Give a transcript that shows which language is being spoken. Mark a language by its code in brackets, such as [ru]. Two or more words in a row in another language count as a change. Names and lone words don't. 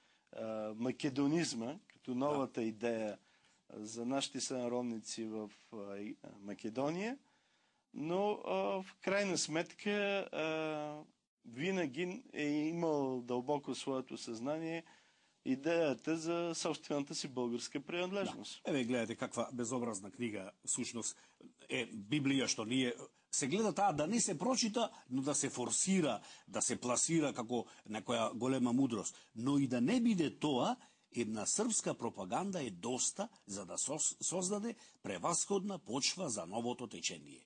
[bg] македонизма, като новата идея за нашите сънародници в Македония, но в крайна сметка винаги е имал дълбоко своето съзнание идеята за собствената си българска принадлежност. Да. [mk] Еве гледате каква безобразна книга всушност е Библија, што ние се гледа таа да не се прочита, но да се форсира, да се пласира како некоја голема мудрост. Но и да не биде тоа, една српска пропаганда е доста за да создаде превасходна почва за новото течение.